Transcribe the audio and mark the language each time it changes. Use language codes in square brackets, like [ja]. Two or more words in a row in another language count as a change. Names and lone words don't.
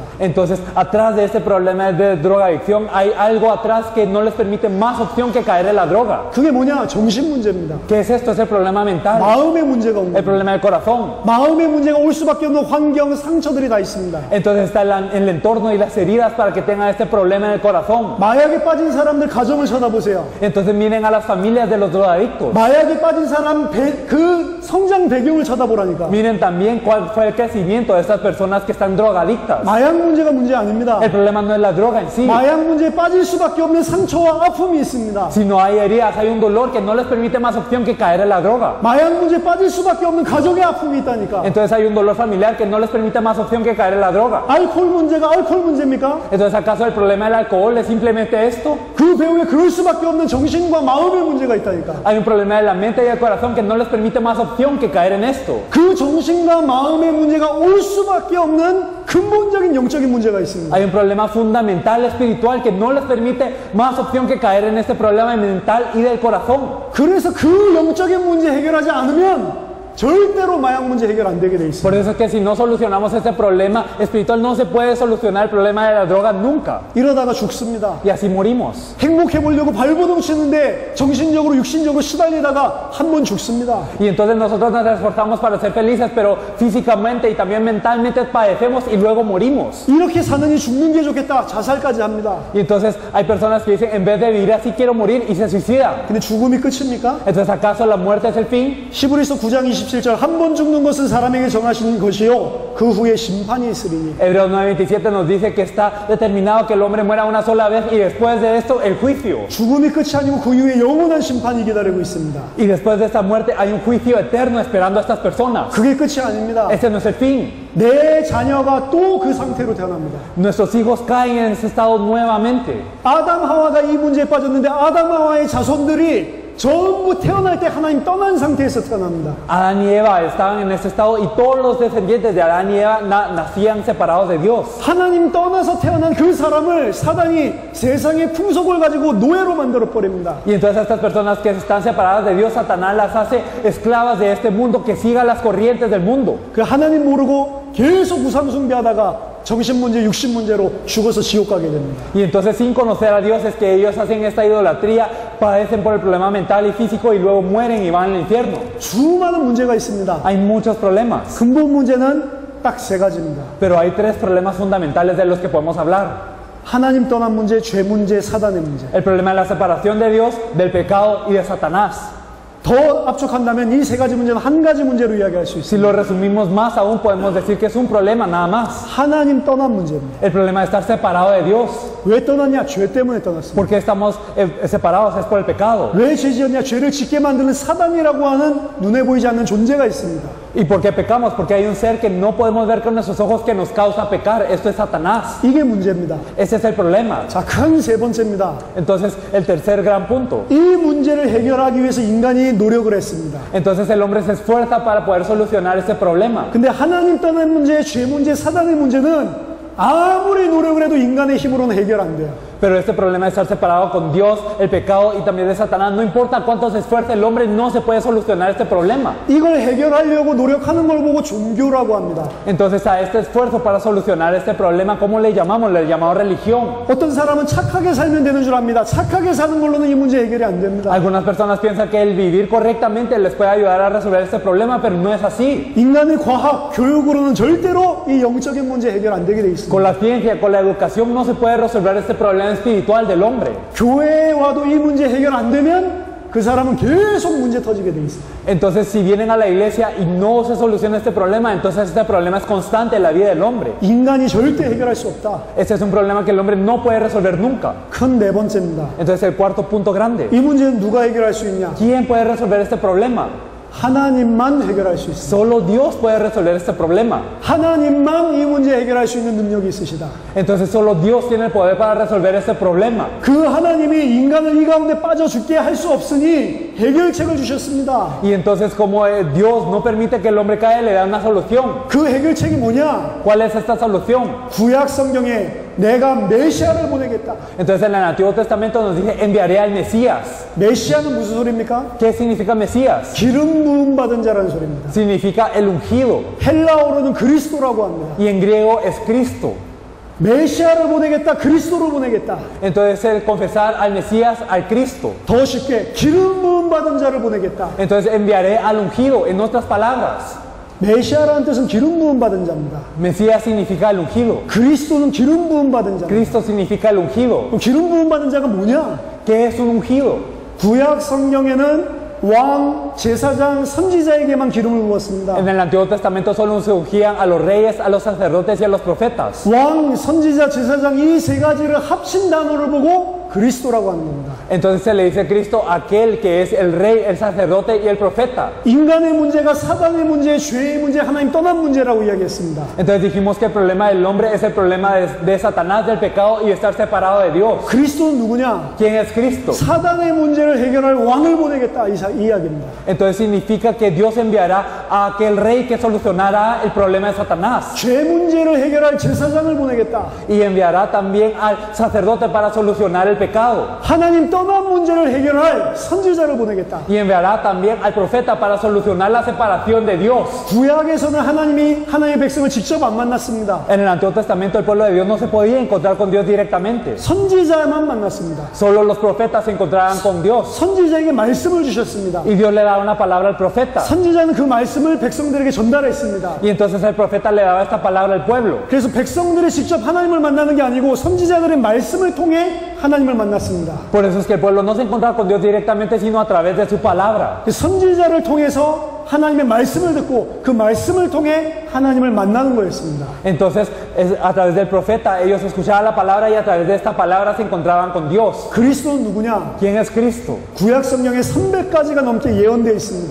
[es] Entonces, atrás de este problema de drogadicción hay algo atrás que no les permite más opción que caer en la droga. [ko] 그게 뭐냐? 정신 문제입니다. [es] ¿Qué es esto? Es el problema mental, [ko] 마음의 문제가 온 [es] el [ko] 겁니다. [es] problema del corazón. [ko] 마음의 문제가 올 수밖에 없는 환경, 상처들이 다 있습니다. [es] Entonces está el entorno y las heridas para que tengan este problema en el corazón. [ko] 마약에 빠진 사람들 가정을 쳐다보세요. [es] Entonces miren a las familias de los drogadictos. [ko] 마약에 빠진 사람 그 성장 배경을 쳐다보라니까. [es] Miren también cuál fue el crecimiento de estas personas que están drogadictas. [ko] 마약 문제가 문제 아닙니다. [es] El problema no es la droga en sí, [ko] 마약 문제에 빠질 수밖에 없는 상처와 아픔이 있습니다. [es] sino hay heridas, hay un dolor que no les permite más opción que caer en la droga. [ko] 마약 문제에 빠질 수밖에 없는 가정의 아픔이 있다니까. [es] Entonces hay un dolor familiar que no les permite más opción que caer en la droga. [ko] 알코올 문제가 알코올 문제입니까? [es] Entonces, ¿acaso el problema del alcohol es simplemente esto? [ko] 그 배후에 그럴 수밖에 없는 정신과 마음의 문제가 있다니까. [es] Hay un problema de la mente y del corazón que no les permite más opción que caer en esto. [ko] 그 정신과 마음의 문제가 올 수밖에 없는 근본적인 영적인 문제가 있습니다. [es] Hay un problema fundamental espiritual que no les permite más opción que caer en este problema mental y del corazón. [ko] 그래서 그 영적인 문제 해결하지 않으면 절대로 마약 문제 해결 안 되게 돼 있습니다. [es] Por eso es que si no solucionamos este problema espiritual no se puede solucionar el problema de la droga nunca. [ko] 이러다가 죽습니다. [es] Y así morimos. [ko] 행복해 보려고 발버둥 치는데 정신적으로 육신적으로 시달리다가 한 번 죽습니다. [es] Y entonces nosotros nos esforzamos para ser felices, pero físicamente y también mentalmente padecemos y luego morimos. [ko] 이렇게 사느니 죽는 게 좋겠다. 자살까지 합니다. [es] Y entonces hay personas que dicen, en vez de vivir así quiero morir, y se suicidan. [ko] 근데 죽음이 끝입니까? [es] Entonces, ¿acaso la muerte es el fin? [ko] 히브리서 9장 27절 한 번 죽는 것은 사람에게 정하신 것이요 그 후에 심판이 있으리니. [es] Hebreos 9:27 nos dice que está determinado que el hombre muera una sola vez y después de esto el juicio. [ko] 죽음이 끝이 아니고 그 이후에 영원한 심판이 기다리고 있습니다. [es] Y después de esta muerte hay un juicio eterno esperando a estas personas. [ko] 그게 끝이 아닙니다. [es] Ese no es el fin. [ko] 내 자녀가 또 그 상태로 태어납니다. [es] Nuestros hijos caen en ese estado nuevamente. [ko] 아담 하와가 이 문제에 빠졌는데 아담 하와의 자손들이 전부 태어날 때 하나님 떠난 상태에서 태어납니다. [es] Adán y Eva estaban en ese estado y todos los descendientes de Adán y Eva nacían separados de Dios. [ko] 하나님 떠나서 태어난 그 사람을 사단이 세상의 풍속을 가지고 노예로 만들어 버립니다. [es] Y entonces estas personas que están separadas de Dios, Satanás las hace esclavas de este mundo, que sigan las corrientes del mundo. [ko] 그 하나님 모르고 계속 우상 숭배하다가 정신 문제, 육신 문제로 죽어서 지옥 가게 됩니다. [es] Y entonces sin conocer a Dios es que ellos hacen esta idolatría, padecen por el problema mental y físico y luego mueren y van al infierno. [ko] 수많은 문제가 있습니다. [es] Hay muchos problemas, [ko] 근본 문제는 딱 세 가지입니다. [es] pero hay tres problemas fundamentales de los que podemos hablar. [ko] 하나님 떠난 문제, 죄 문제, 사단의 문제. [es] El problema de la separación de Dios, del pecado y de Satanás. [ko] 더 압축한다면 이 세 가지 문제는 한 가지 문제로 이야기할 수 [es] Si [ko] 있습니다. [es] lo resumimos más aún, podemos decir que es un problema nada más. [ko] 하나님 떠난 문제입니다. [es] El problema de estar separado de Dios. [ko] 왜 떠났냐? 죄 때문에 떠났습니다. [es] ¿Por qué estamos separados? Es por el pecado. [ko] 왜 죄 지었냐? 죄를 짓게 만드는 사단이라고 하는 눈에 보이지 않는 존재가 있습니다. [es] ¿Y por qué pecamos? Porque hay un ser que no podemos ver con nuestros ojos que nos causa pecar. Esto es Satanás. [ko] 이게 문제입니다. [es] Ese es el problema. [ko] 자, 큰 세 번째입니다. [es] Entonces, el tercer gran punto. [ko] 이 문제를 해결하기 위해서 인간이 노력을 했습니다. [es] Entonces, el hombre se esfuerza para poder solucionar este problema. [ko] 근데 하나님 떠난 문제, 죄 문제, 사단의 문제는 아무리 노력을 해도 인간의 힘으로는 해결 안 돼요. [es] Pero este problema de estar separado con Dios, el pecado y también de Satanás, no importa cuánto se esfuerce el hombre, no se puede solucionar este problema. [ko] 이걸 해결하려고 노력하는 걸 보고 종교라고 합니다. [es] Entonces a este esfuerzo para solucionar este problema, ¿cómo le llamamos? Le llamamos religión. [ko] 어떤 사람은 착하게 살면 되는 줄 압니다. 착하게 사는 걸로는 이 문제 해결이 안 됩니다. [es] Algunas personas piensan que el vivir correctamente les puede ayudar a resolver este problema, pero no es así. [ko] 인간의 과학, 교육으로는 절대로 이 영적인 문제 해결 안 되게 돼 있습니다. [es] Con la ciencia, con la educación no se puede resolver este problema espiritual del hombre. [ko] 교회에 와도 이 문제 해결 안 되면 그 사람은 계속 문제 터지게 돼 있습니다. [es] Entonces, si vienen a la iglesia y no se soluciona este problema, entonces este problema es constante en la vida del hombre. [ko] 인간이 절대 해결할 수 없다. [es] Este es un problema que el hombre no puede resolver nunca. [ko] 큰 네 번째입니다. [es] Entonces, el cuarto punto grande. [ko] 이 문제는 누가 해결할 수 있냐? [es] ¿Quién puede resolver este problema? [ko] 하나님만 해결할 수 있습니다. [es] Solo Dios puede resolver este problema. [ko] 하나님만 이 문제 해결할 수 있는 능력이 있으시다. [es] Entonces, solo Dios tiene el poder para resolver este problema. [ko] 그 하나님이 인간을 이 가운데 빠져 죽게 할 수 없으니 해결책을 주셨습니다. [es] Y entonces, como Dios no permite que el hombre caiga, le da una solución. [ko] 그 해결책이 뭐냐? [es] ¿Cuál es esta solución? [ko] 구약 성경에 내가 메시아를 보내겠다. [es] Entonces, en el Antiguo Testamento nos dice, enviaré al Mesías. [ko] 메시아는 무슨 소리입니까? [es] ¿Qué significa Mesías? [ko] 기름 부음 받은 자라는 소리입니다. [es] Significa el ungido. [ko] 헬라어로는 그리스도라고 합니다. [es] Y en griego es Cristo. [ko] 메시아를 보내겠다, 그리스도를 보내겠다. [es] Entonces, el confesar al Mesías, al Cristo. [ko] 더 쉽게 기름 부음 받은 자를 보내겠다. [es] Entonces, enviaré al ungido. En otras palabras, [ko] 메시아라는 뜻은 기름 부음 받은 자입니다. [es] Mesías significa el ungido. [ko] 그리스도는 기름 부음 받은 자. [es] Cristo significa el ungido. [ko] 그럼 기름 부음 받은 자가 뭐냐? [es] ¿Qué es un ungido? [ko] 구약 성경에는 왕, 제사장, 선지자에게만 기름을 부었습니다. [es] En el Antiguo Testamento solo se ungían a los reyes, a los sacerdotes y a los profetas. [ko] 왕, 선지자, 제사장 이 세 가지를 합친 단어를 보고 그리스도라고 하는 겁니다. [es] Entonces se le dice a Cristo aquel que es el rey, el sacerdote y el profeta. [ko] 인간의 문제가 사단의 문제, 죄의 문제, 하나님 떠난 문제라고 이야기했습니다. [es] Entonces dijimos que el problema del hombre es el problema de Satanás, del pecado y de estar separado de Dios. [ko] 그리스도는 누구냐? [es] ¿Quién es Cristo? [ko] 사단의 문제를 해결할 왕을 보내겠다 이 이야기입니다. [es] Entonces significa que Dios enviará a aquel rey que solucionará el problema de Satanás. [ko] 죄 문제를 해결할 제사장을 보내겠다. [es] Y enviará también al sacerdote para solucionar el pecado. [ko] 하나님 떠난 문제를 해결할 선지자를 보내겠다. [es] Y enviará también al profeta para solucionar la separación de Dios. [ko] 구약에서는 하나님이 하나님의 백성을 직접 안 만났습니다. [es] En el Antiguo Testamento el pueblo de Dios no se podía encontrar con Dios directamente. [ko] 선지자만 만났습니다. [es] Solo los profetas se encontraban con Dios. [ko] 선지자에게 말씀을 주셨습니다. [es] Y Dios le daba una palabra al profeta. [ko] 선지자는 그 말씀을 백성들에게 전달했습니다. [es] Y entonces el profeta le daba esta palabra al pueblo. [ko] 그래서 백성들이 직접 하나님을 만나는 게 아니고 선지자들의 말씀을 통해 하나님을 만났습니다. [es] Por eso es que el pueblo no se encontraba con Dios directamente, sino a través de su palabra. [ko] 선지자를 통해서 하나님의 말씀을 듣고 그 말씀을 통해 하나님을 만나는 거였습니다. [es] Entonces, a través del profeta, ellos escuchaban la palabra y a través de esta palabra se encontraban con Dios. [ko] 그리스도는 누구냐? [es] ¿Quién es Cristo? [ko] 구약 성경에 300가지가 넘게 예언되어 있습니다.